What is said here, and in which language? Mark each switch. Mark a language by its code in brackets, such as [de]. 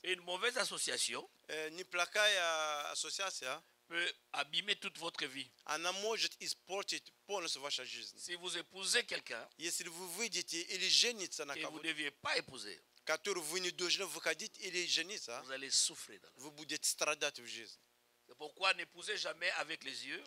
[fr] Une mauvaise association [ru] Неплохая ассоциация, [fr] peut abîmer toute votre vie. [ru] она может испортить полностью вашу жизнь. [fr] Si vous épousez quelqu'un [ru] Если вы выйдете или жениться на [fr] que vous ne [ru] кого-то, [fr] deviez pas épouser, [ru] который вы не должны выходить или жениться, [fr] vous allez souffrir. [ru] вы будете страдать в жизни. [fr] C'est pourquoi n'épousez jamais avec les yeux,